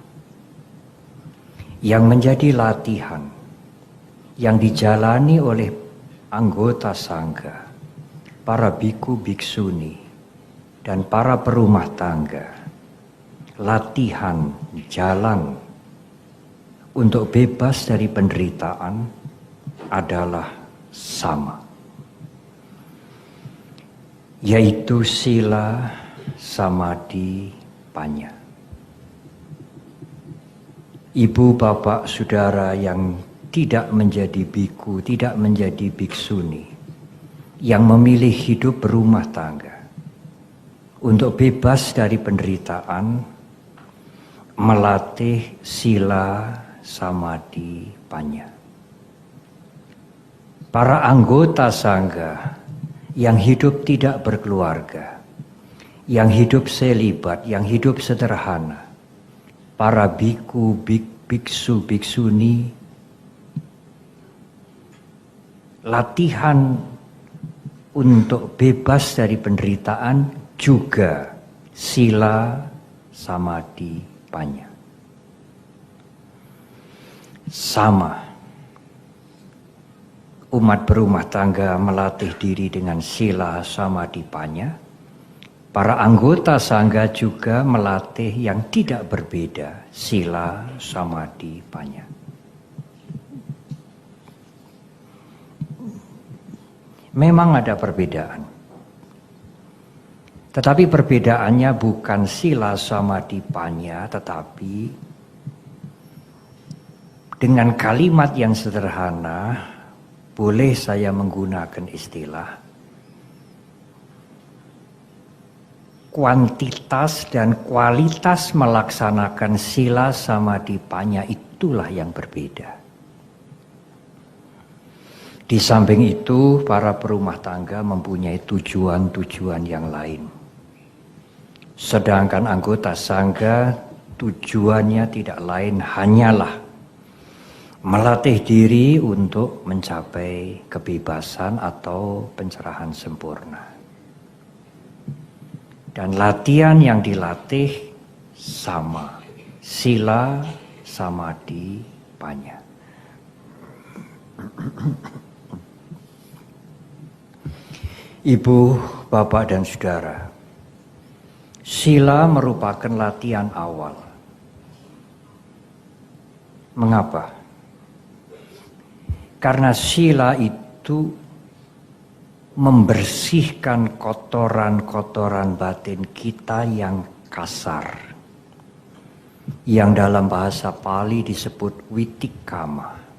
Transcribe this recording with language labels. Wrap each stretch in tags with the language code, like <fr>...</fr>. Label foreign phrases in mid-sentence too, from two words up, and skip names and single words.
<id>Yang menjadi latihan, yang dijalani oleh anggota sangga, para biku, biksuni, dan para perumah tangga, latihan jalan untuk bebas dari penderitaan adalah sama, yaitu sila, samadhi, panya. Ibu, bapak, saudara yang tidak menjadi biku, tidak menjadi biksuni, yang memilih hidup berumah tangga untuk bebas dari penderitaan, melatih sila, samadhi, panya. Para anggota sangga yang hidup tidak berkeluarga, yang hidup selibat, yang hidup sederhana, para biku, biksu, biksuni, latihan untuk bebas dari penderitaan juga sila, samadhi, panya. Sama, umat berumah tangga melatih diri dengan sila, samadhi, panya. Para anggota sangga juga melatih yang tidak berbeda, sila, samadhi, panya. Memang ada perbedaan. Tetapi perbedaannya bukan sila, samadhi, panya, tetapi dengan kalimat yang sederhana, boleh saya menggunakan istilah kuantitas dan kualitas melaksanakan sila, samadhi, panya itulah yang berbeda. Di samping itu, para perumah tangga mempunyai tujuan-tujuan yang lain. Sedangkan anggota sangga tujuannya tidak lain hanyalah melatih diri untuk mencapai kebebasan atau pencerahan sempurna. Dan latihan yang dilatih sama, sila, samadhi, panya. Ibu, bapak, dan saudara, sila merupakan latihan awal. Mengapa? Karena sila itu membersihkan kotoran-kotoran batin kita yang kasar, yang dalam bahasa Pali disebut witikama.</id>